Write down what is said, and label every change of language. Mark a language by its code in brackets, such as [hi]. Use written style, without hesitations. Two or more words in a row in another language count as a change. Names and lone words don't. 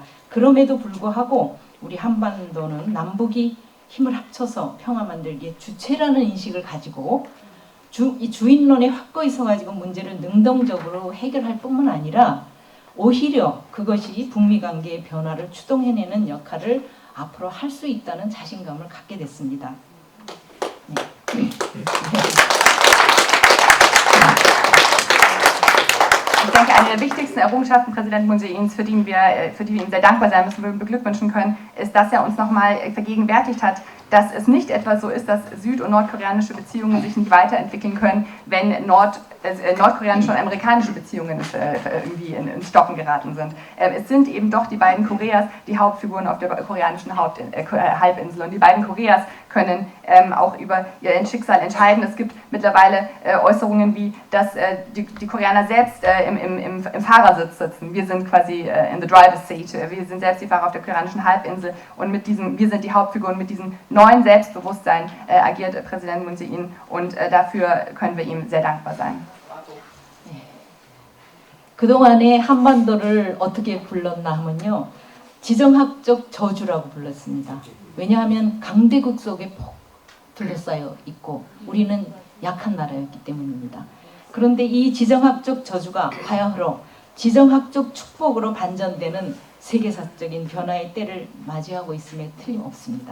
[ko] 그럼에도 불구하고 우리 한반도는 남북이 힘을 합쳐서 평화 만들기의 주체라는 인식을 가지고 이 주인론에 확고히 서가지고 문제를 능동적으로 해결할 뿐만 아니라 오히려 그것이 북미 관계의 변화를 추동해내는 역할을 앞으로 할 수 있다는 자신감을 갖게 됐습니다. 네. [de] Ich denke, eine der wichtigsten Errungenschaften Präsident Moon Jae-ins, für die wir ihm sehr dankbar sein müssen, wir beglückwünschen können, ist, dass er uns nochmal vergegenwärtigt hat, dass es nicht etwa so ist, dass süd- und nordkoreanische Beziehungen sich nicht weiterentwickeln können, wenn nordkoreanische und amerikanische Beziehungen irgendwie ins Stocken geraten sind. Es sind eben doch die beiden Koreas die Hauptfiguren auf der koreanischen Halbinsel und die beiden Koreas können auch über ihr Schicksal entscheiden. Es gibt mittlerweile Äußerungen wie, dass die Koreaner selbst im Fahrersitz sitzen. Wir sind quasi [en] in the driver's seat. [de] Wir sind selbst die Fahrer auf der koreanischen Halbinsel und wir sind die Hauptfiguren. Mit diesem neuen Selbstbewusstsein agiert Präsident Moon Jae-in und dafür können wir ihm sehr dankbar sein. [ko] 그동안에 한반도를 어떻게 불렀나 하면요. 지정학적 저주라고 불렀습니다. 왜냐하면 강대국 속에 폭 둘러싸여 있고 우리는 약한 나라였기 때문입니다. 그런데 이 지정학적 저주가 바야흐로 지정학적 축복으로 반전되는 세계사적인 변화의 때를 맞이하고 있음에 틀림없습니다.